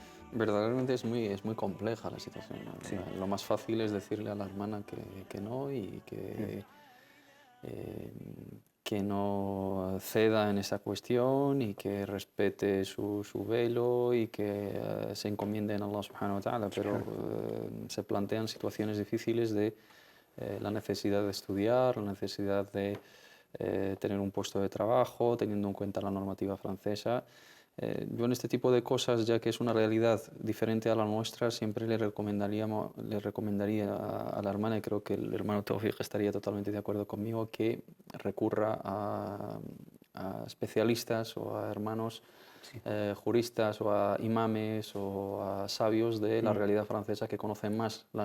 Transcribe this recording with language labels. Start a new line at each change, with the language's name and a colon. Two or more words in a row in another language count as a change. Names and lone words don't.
Spanish: Verdaderamente es muy compleja la situación, ¿no? Sí. Lo más fácil es decirle a la hermana que no y que no ceda en esa cuestión y que respete su velo y que se encomiende en Allah
Arabic: سبحانه وتعالى,
Spanish: pero se plantean situaciones difíciles de la necesidad de estudiar, la necesidad de tener un puesto de trabajo, teniendo en cuenta la normativa francesa. Yo en este tipo de cosas, ya que es una realidad diferente a la nuestra, siempre le recomendaría a la hermana, y creo que el hermano Tawfiq estaría totalmente de acuerdo conmigo, que recurra a especialistas o a hermanos juristas o a imames o a sabios de la realidad francesa que conocen más las